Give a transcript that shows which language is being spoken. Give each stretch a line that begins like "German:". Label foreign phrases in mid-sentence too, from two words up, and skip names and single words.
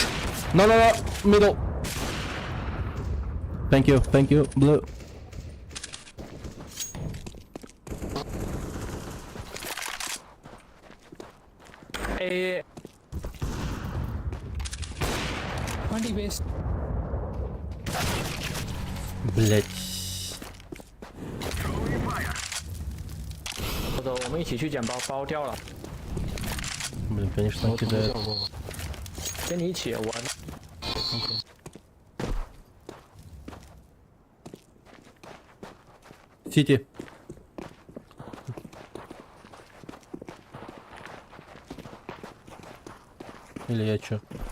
English: No, middle. Thank you, blue. A. 20 base。
Russian: Блять.
Chinese: 走走，我们一起去捡包，包掉了。
Russian: Блин, конечно, он кидает.
Chinese: 跟你一起，我。
Russian: Сити. Или я чё?